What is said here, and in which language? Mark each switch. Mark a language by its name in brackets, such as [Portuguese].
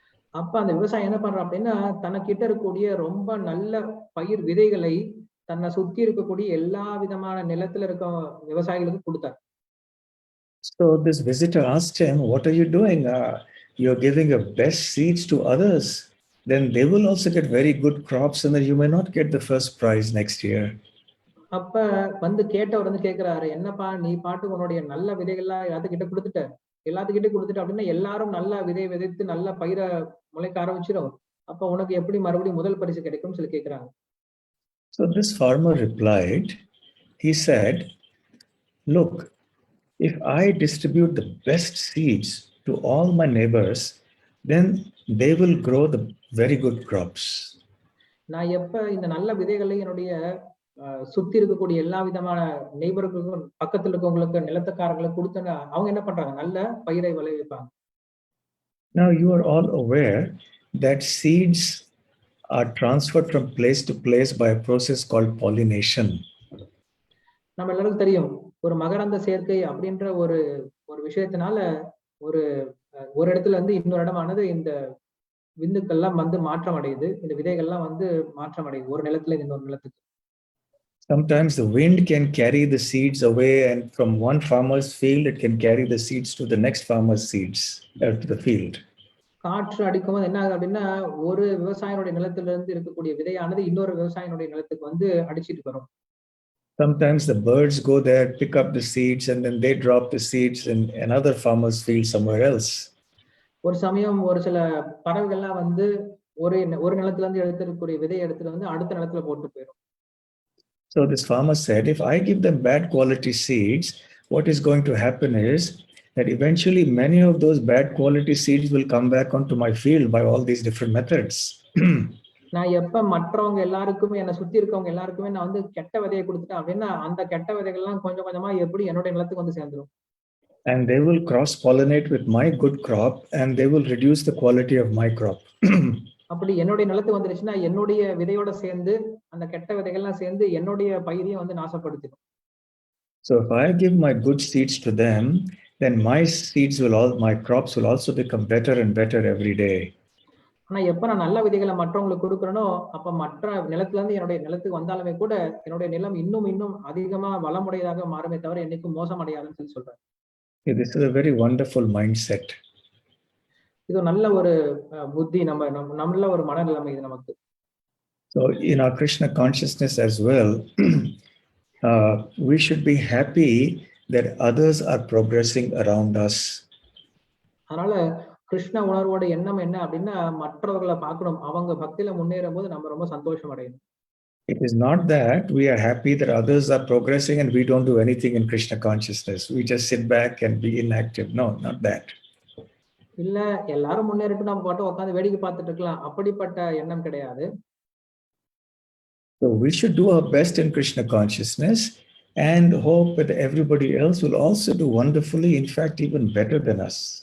[Tamil] அப்ப அந்த விவசாயி என்ன பண்றான் அப்படின்னா தனக்கிட்ட இருக்கக்கூடிய ரொம்ப நல்ல பயிர் விதைகளை தன்னை சுத்தி இருக்கக்கூடிய எல்லா விதமான நிலத்துல இருக்க விவசாயிகளுக்கு கொடுத்தார். [English] So this visitor asked him, "What are you doing? You're giving your best seeds to others. Then they will also get very good crops, and then you may not get the first prize next year." [Tamil] அப்ப கேட்டவர் கேக்குறாரு, என்னப்பா நீ பாட்டு உன்னுடைய நல்ல விதைகள்லாம் எல்லாத்துக்கிட்ட கொடுத்துட்டு அப்படின்னா எல்லாரும் நல்ல விதை விதைத்து நல்ல பயிரை முளைக்க ஆரம்பிச்சிடும். அப்ப உனக்கு எப்படி மறுபடியும் முதல் பரிசு கிடைக்கும்னு சொல்லி கேக்குறாங்க. [English] So this farmer replied, he said, "Look, if I distribute the best seeds to all my neighbors, then they will grow the very good crops." [Tamil] நான் எப்ப இந்த நல்ல விதைகளை என்னுடைய சுத்தி இருக்கக்கூடிய எல்லா விதமான நெய்பர்களுக்கும் பக்கத்துல இருக்கவங்களுக்கு நிலத்தக்காரங்களுக்கு கொடுத்தனா அவங்க என்ன பண்றாங்க? நல்ல பயிரை விளைவிப்பாங்க. [English] Now you are all aware that seeds are transferred from place to place by a process called pollination. [Tamil] நம்ம எல்லாருக்கும் தெரியும் ஒரு மகரந்த சேர்க்கை அப்படின்ற ஒரு விஷயத்தினால ஒரு இடத்துல இருந்து இன்னொரு இடமானது இந்த விந்துக்கள்லாம் மாற்றம் அடையுது. இந்த விதைகள்லாம் மாற்றம் அடையுது ஒரு நிலத்துல இன்னொரு நிலத்துக்கு. [English] Sometimes the wind can carry the seeds away, and from one farmer's field, it can carry the seeds to the next farmer's seeds, to the field. [Tamil] காற்று அடிக்கும்போது என்ன ஆகுது அப்படின்னா ஒரு விவசாயினுடைய நிலத்துல இருந்து இருக்கக்கூடிய விதையானது இன்னொரு விவசாயினுடைய நிலத்துக்கு அடிச்சிட்டு வரும். [English] Sometimes the birds go there, pick up the seeds, and then they drop the seeds in another farmer's field somewhere else. [Tamil] ஒரு சமயம் ஒரு சில பறவைகள்லாம் ஒரு நிலத்துல இருந்து எடுத்துக்கூடிய விதையை எடுத்துட்டு அடுத்த நிலத்துல போட்டு போயிடும். [English] So this farmer said, if I give them bad quality seeds, what is going to happen is that eventually many of those bad quality seeds will come back onto my field by all these different methods. [Tamil] நான் எப்ப மற்றவங்க எல்லாருக்குமே என்னை சுத்தி இருக்கவங்க எல்லாருக்குமே நான் கெட்ட விதையை கொடுத்துட்டேன் அப்படின்னா அந்த கெட்ட விதைகள்லாம் கொஞ்சம் கொஞ்சமா எப்படி என்னுடைய நிலத்துக்கு சேர்ந்துரும். [English] And they will cross pollinate with my good crop, and they will reduce the quality of my crop. [Tamil] அப்படி என்னுடைய நிலத்துக்கு வந்துருச்சுன்னா என்னுடைய விதையோட சேர்ந்து அந்த கெட்ட விதைகள்லாம் சேர்ந்து என்னுடைய பயிரையும் நாசப்படுத்திடும். [English] So if I give my good seeds to them, then my crops will also become better and better every day. [Tamil] ஆனா எப்ப நான் நல்ல விதைகளை மற்றவங்களுக்கு கொடுக்கறனோ அப்ப மற்ற நிலத்துல இருந்து என்னுடைய நிலத்துக்கு வந்தாலுமே கூட என்னுடைய நிலம் இன்னும் அதிகமா வளமுடையதாக மாறுமே தவிர என்னைக்கும் மோசமடையாதுன்னு சொல்லி சொல்றேன். [English] This is a very wonderful mindset. [Tamil] இது நல்ல ஒரு புத்தி, நல்ல ஒரு மனநிலைமை இது நமக்கு. [English] So in our Krishna consciousness as well, we should be happy that others are progressing around us. [Tamil] அதனால கிருஷ்ண உணர்வோட எண்ணம் என்ன அப்படின்னா மற்றவர்களை பார்க்கணும், அவங்க பக்தியில முன்னேறும் போது நம்ம ரொம்ப சந்தோஷம் அடையணும். [English] It is not that we are happy that others are progressing and we don't do anything in Krishna consciousness. We just sit back and be inactive. No, not that. [Tamil] இல்ல எல்லாரும் முன்னேறிட்டு நம்ம பாட்டு உட்கார்ந்து வேடிக்கை பார்த்துட்டு இருக்கலாம். அப்படிப்பட்ட எண்ணம் கிடையாது. [English] So we should do our best in Krishna consciousness and hope that everybody else will also do wonderfully, in fact, even better than us.